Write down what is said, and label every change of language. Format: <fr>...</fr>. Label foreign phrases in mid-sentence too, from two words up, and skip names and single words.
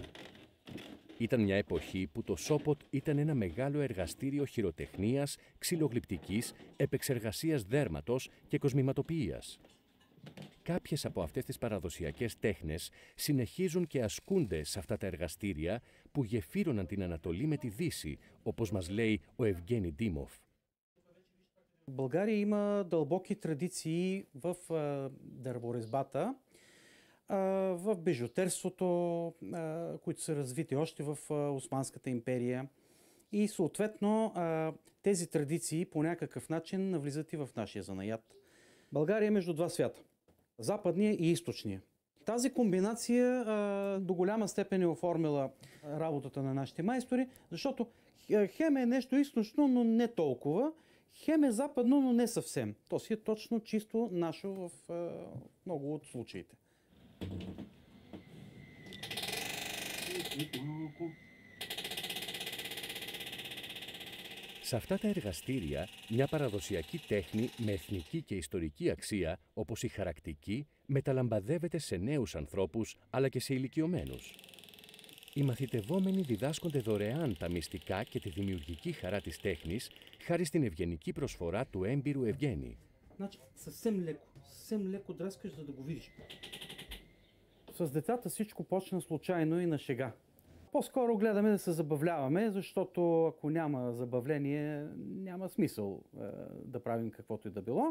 <el>Ήταν μια εποχή που το Σόποτ ήταν ένα μεγάλο εργαστήριο χειροτεχνίας, ξυλογλυπτικής, επεξεργασίας δέρματος και κοσμηματοποιίας. Κάποιες από αυτές τις παραδοσιακές τέχνες συνεχίζουν και ασκούνται σε αυτά τα εργαστήρια που γεφύρωναν την Ανατολή με τη Δύση, όπως μας λέει ο Ευγένι Ντίμοφ.</el> <bg>В България има дълбоки традиции в дърворезбата, в бижутерството, които са развити още в Османската империя. И съответно тези традиции по някакъв начин навлизат и в нашия занаят. България е между 2 свята – западния и източния. Тази комбинация до голяма степен е оформила работата на нашите майстори, защото хем е нещо източно, но не толкова. Хем е западно, но не съвсем. То си е точно чисто нашо в много от случаите.</bg> <el>Σε αυτά τα εργαστήρια, μια παραδοσιακή τέχνη με εθνική και ιστορική αξία, όπως η χαρακτική, μεταλαμπαδεύεται σε νέους ανθρώπους, αλλά και σε ηλικιωμένους. Οι μαθητευόμενοι διδάσκονται δωρεάν τα μυστικά και τη δημιουργική χαρά της τέχνης, χάρη στην ευγενική προσφορά του έμπειρου Ευγένη.</el> <bg>Значи, съвсем леко драскаш, за да го видиш. С децата всичко почна случайно и на шега. По-скоро гледаме да се забавляваме, защото ако няма забавление, няма смисъл да правим каквото и да било.</bg>